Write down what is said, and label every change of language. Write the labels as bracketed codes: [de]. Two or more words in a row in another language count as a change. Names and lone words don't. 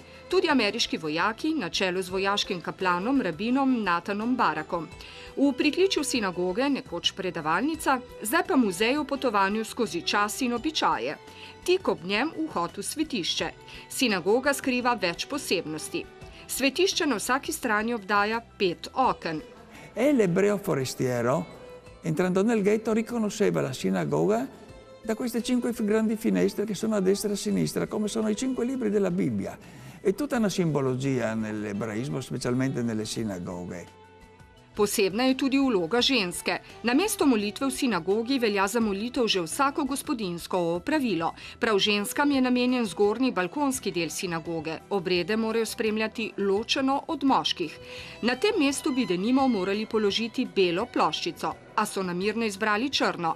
[sl] Tudi ameriški vojaki, na čelu z vojaškim kaplanom, rabinom Nathanom Barakom. V pritličju sinagoge, nekoč predavalnica, zdaj pa muzej o potovanju skozi čas in običaje. Tik ob njem vhod v svetišče. Sinagoga skriva več posebnosti. Svetišče na vsaki strani obdaja 5 oken. [it] L'ebreo forestiero, entrando nel ghetto, riconosceva la sinagoga da queste 5 grandi finestre che sono a destra e a sinistra, come sono i 5 libri della Bibbia. È tutta una simbologia nell'ebraismo, specialmente nelle sinagoghe. [sl] Posebna je tudi vloga ženske. Namesto molitve v sinagogi velja za molitev že vsako gospodinjsko opravilo. Prav ženskam je namenjen zgornji balkonski del sinagoge. Obrede morajo spremljati ločeno od moških. Na tem mestu bi denimo morali položiti belo ploščico, a so namerno izbrali črno.